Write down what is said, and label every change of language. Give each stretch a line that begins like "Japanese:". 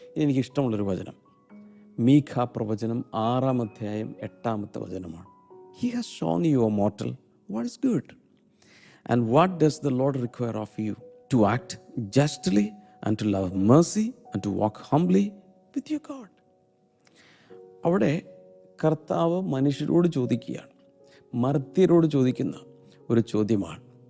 Malayalam: എനിക്കിഷ്ടമുള്ളൊരു വചനം മീഖ പ്രവചനം 6-ാം അധ്യായം 8-ാമത്തെ വചനമാണ്.
English: He has shown you, O mortal, what is good. And what does the Lord require of you? To act justly and to love mercy and to walk humbly with your God.
Malayalam: അവിടെ കർത്താവ് മനുഷ്യരോട് ചോദിക്കുകയാണ്, മർത്യരോട് ചോദിക്കുന്ന ഒരു ചോദ്യമാണ്.